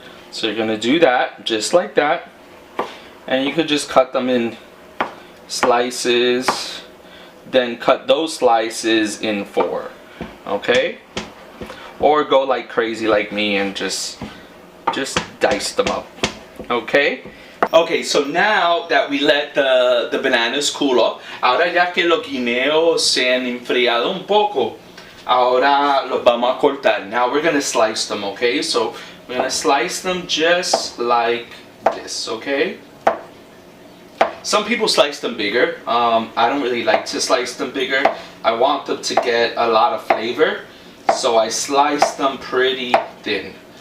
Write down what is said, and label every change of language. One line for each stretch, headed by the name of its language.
English: So you're gonna do that, just like that, and you could just cut them in slices, then cut those slices in 4. Okay, or go like crazy like me and just dice them up.
Spanish: Okay, so now that we let the bananas cool off, ahora ya que los guineos se han enfriado un poco, ahora los vamos a cortar.
English: Now we're gonna slice them. Okay, so we're gonna slice them just like this. Okay. Some people slice them bigger. I don't really like to slice them bigger. I want them to get a lot of flavor, so I slice them pretty thin.